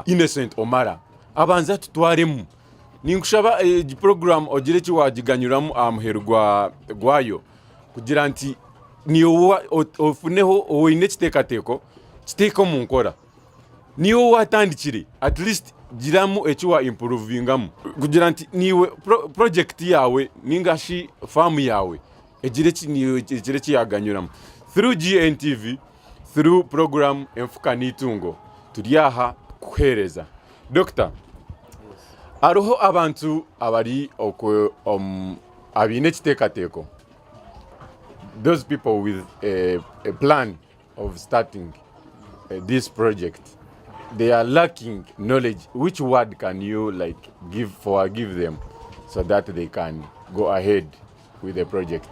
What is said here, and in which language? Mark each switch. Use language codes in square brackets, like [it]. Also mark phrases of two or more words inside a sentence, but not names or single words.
[nyn] Innocent Omara abanza tutwaremu ninkushaba program ogire ki wagiganyuramu amuheru gwayo kugira nti niyo ofuneho oyine kitekateko kiteko munkora niyo watandikire [en] at least [nyn] giramu ekiwa improvingamu kugira nti niwe project yawe ningashi farm yawe ejire yaganyuramu [en] through GNTV through program [nyn] enfuka nitungo turiyaha kuhereza Doctor aroho abantu abari abine kitekateko [en] those people with a plan of starting this project they are lacking knowledge. Which word can you give them so that they can go ahead with the project?